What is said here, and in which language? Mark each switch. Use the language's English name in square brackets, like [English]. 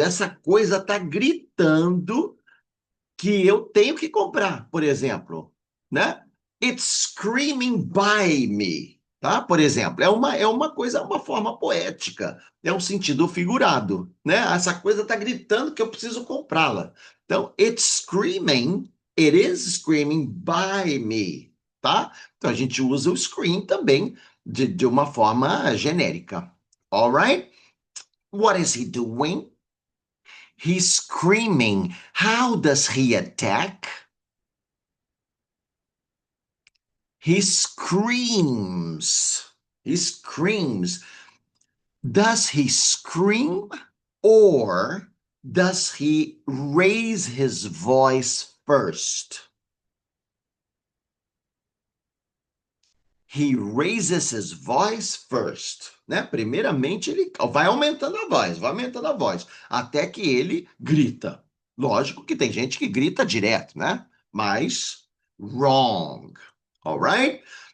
[Portuguese] Essa coisa está gritando que eu tenho que comprar, por exemplo, né? [English] It's screaming by me, [Portuguese] tá? Por exemplo, é uma coisa, uma forma poética, é um sentido figurado, né? Essa coisa está gritando que eu preciso comprá-la. Então, [English] it is screaming by me, [Portuguese] tá? Então, a gente usa o scream também de uma forma genérica. [English] All right? What is he doing? He's screaming. How does he attack? He screams. He screams. Does he scream or does he raise his voice first? He raises his voice first, [Portuguese] né? Primeiramente ele vai aumentando a voz, vai aumentando a voz, até que ele grita. Lógico que tem gente que grita direto, né? Mas [English] wrong. All right?